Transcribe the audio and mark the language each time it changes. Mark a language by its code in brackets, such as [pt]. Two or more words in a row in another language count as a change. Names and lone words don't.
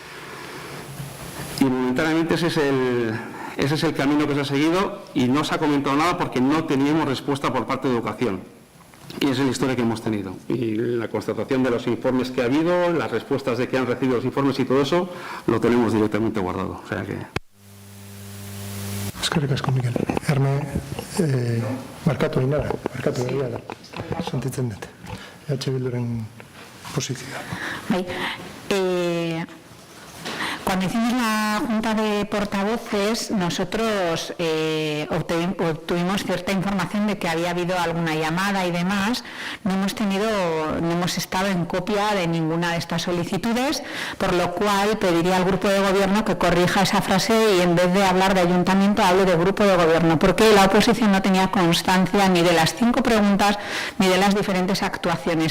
[es] Y momentáneamente ese es el camino que se ha seguido y no se ha comentado nada porque no teníamos respuesta por parte de Educación. Y esa es la historia que hemos tenido. Y la constatación de los informes que ha habido, las respuestas de que han recibido los informes y todo eso, lo tenemos directamente guardado. O sea que... [eu] Eskerrik asko, Mikel. Herme, markatu inara, markatu egia da. Sentitzen dut. Bilduren posizioa. Bai, [es] cuando hicimos la Junta de Portavoces, nosotros obtuvimos cierta información de que había habido alguna llamada y demás. No hemos estado en copia de ninguna de estas solicitudes, por lo cual pediría al Grupo de Gobierno que corrija esa frase y en vez de hablar de ayuntamiento, hable de Grupo de Gobierno, porque la oposición no tenía constancia ni de las 5 preguntas ni de las diferentes actuaciones.